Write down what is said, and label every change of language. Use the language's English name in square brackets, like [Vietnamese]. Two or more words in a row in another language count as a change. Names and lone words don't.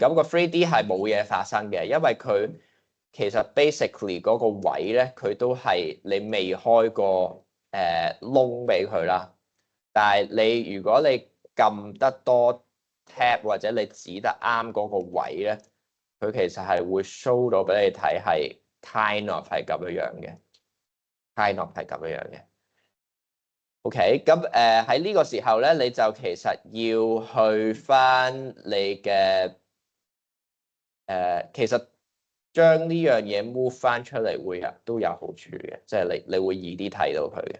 [Cantonese] 咁個 3D 係冇嘢發生嘅，因為佢其實 basically 嗰個位咧，佢都係你未開個窿俾佢啦。但係你如果你撳得多 tab 或者你指得啱嗰個位咧，佢其實係會 show 到俾你睇係 [English] kind of [Cantonese] 係咁樣樣嘅 ， [English] kind of [Cantonese] 係咁樣樣嘅。OK，咁喺呢個時候咧，你就其實要去翻你嘅其實將呢樣嘢 move 翻出嚟都有好處嘅，即係你會易啲睇到佢嘅。